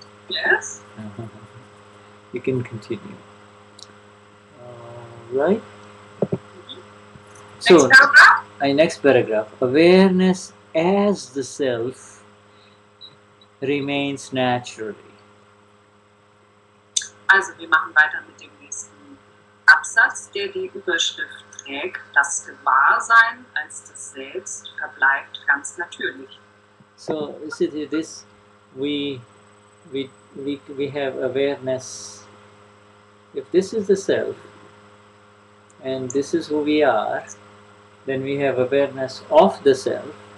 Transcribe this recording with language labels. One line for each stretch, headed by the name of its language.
English: Yes. You can continue. Right? So, next paragraph. Awareness as the self remains naturally.
German: Also, wir machen weiter mit dem nächsten Absatz, der die Überschrift trägt: Das Gewahrsein als das Selbst verbleibt ganz natürlich.
English: So, you see this, we have awareness. If this is the self, and this is who we are, then we have awareness of the self.